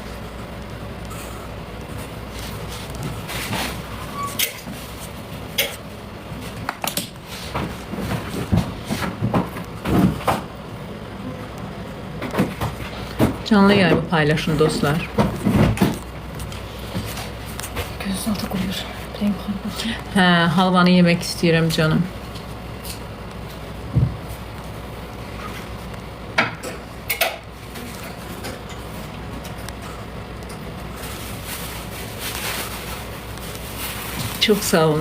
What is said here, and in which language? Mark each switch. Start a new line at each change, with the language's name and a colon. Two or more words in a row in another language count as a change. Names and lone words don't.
Turkish: Canlı yayımı paylaşın dostlar. Gözün altı kuruyor. Ben yukarı bakayım.
Azerbaijani: Hə, halvanı yemək istəyirəm canım.
Turkish: Çok sağ olun.